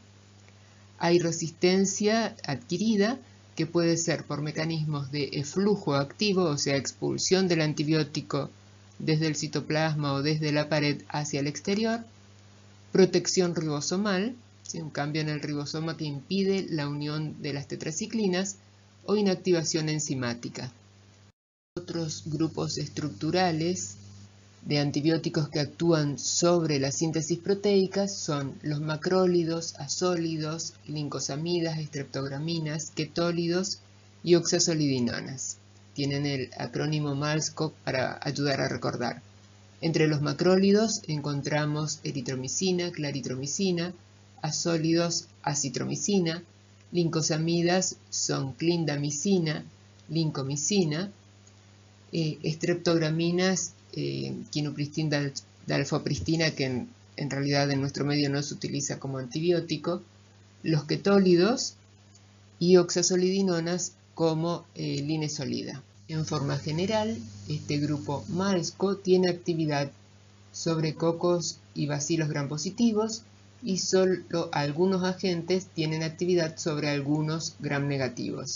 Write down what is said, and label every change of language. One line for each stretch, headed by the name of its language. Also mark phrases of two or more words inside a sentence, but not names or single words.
Spanish: Hay resistencia adquirida que puede ser por mecanismos de eflujo activo, o sea, expulsión del antibiótico desde el citoplasma o desde la pared hacia el exterior, protección ribosomal, ¿sí? Un cambio en el ribosoma que impide la unión de las tetraciclinas, o inactivación enzimática. Otros grupos estructurales de antibióticos que actúan sobre la síntesis proteica son los macrólidos, azólidos, lincosamidas, estreptograminas, ketólidos y oxazolidinonas. Tienen el acrónimo MALSCO para ayudar a recordar. Entre los macrólidos encontramos eritromicina, claritromicina, azólidos, acitromicina, lincosamidas son clindamicina, lincomicina, estreptograminas, quinupristin, dalfopristina, que en realidad en nuestro medio no se utiliza como antibiótico, los ketólidos y oxazolidinonas como linesolida. En forma general, este grupo MALSCO tiene actividad sobre cocos y bacilos gram positivos y solo algunos agentes tienen actividad sobre algunos gram negativos.